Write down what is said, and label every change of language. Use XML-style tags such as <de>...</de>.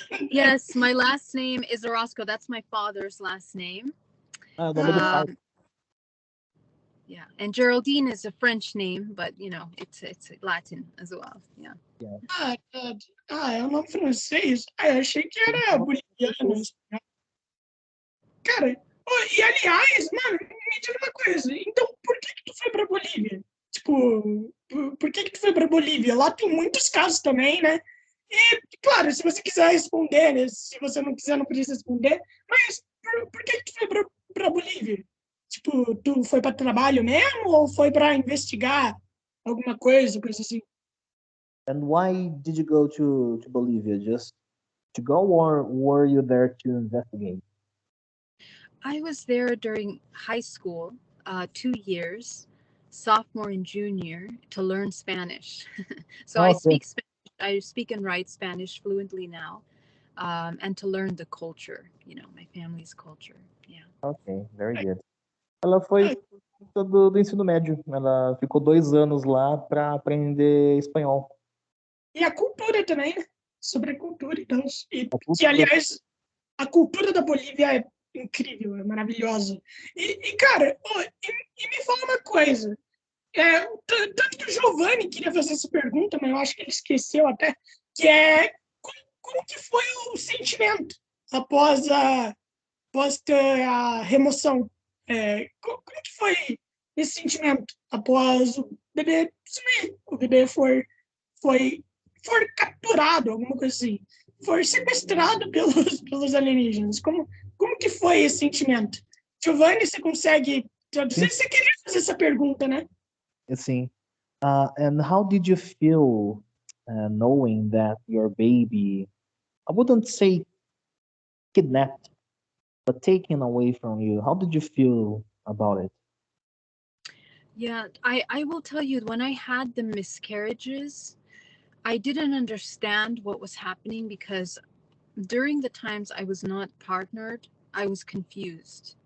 <en>Yes, my last name is Orozco. That's my father's last name. Yeah, and Geraldine is a French name, but you know, it's Latin as well. Yeah.</en> <pt>É um nome francês. Eu achei que era boliviano. Cara, e aliás, mano, me diga uma coisa. Então, por que tu foi pra Bolívia? Tipo, por que tu foi pra Bolívia? Lá tem muitos casos também, né? E, claro, se você quiser responder, né? Se você não quiser, não precisa responder. Mas por que tu foi pra Bolívia? Tipo, tu foi para trabalho mesmo ou foi para investigar alguma coisa assim?</pt> <en>And why did you go to Bolivia? Just to go, or were you there to investigate? I was there during high school, 2 years, sophomore and junior, to learn Spanish. So I speak Spanish. I speak and write Spanish fluently now, and to learn the culture, you know, my family's culture. Yeah. Okay, very good.</en> <pt>Ela foi do ensino médio. Ela ficou 2 anos lá para aprender espanhol. E a cultura também, né? Sobre a cultura, então. Que, aliás, a cultura da Bolívia é incrível, é maravilhosa. E cara, me fala uma coisa. Tanto que o Giovanni queria fazer essa pergunta, mas eu acho que ele esqueceu até, que é como que foi o sentimento após ter a remoção? Como que foi esse sentimento após o bebê sumir? O bebê foi capturado, alguma coisa assim. Foi sequestrado pelos alienígenas. Como que foi esse sentimento? Giovanni, você consegue traduzir? Você queria fazer essa pergunta, né?</pt> <en>Assim, and how did you feel knowing that your baby, I wouldn't say kidnapped, but taken away from you? How did you feel about it? Yeah, I will tell you, when I had the miscarriages, I didn't understand what was happening because during the times I was not partnered, I was confused.</en>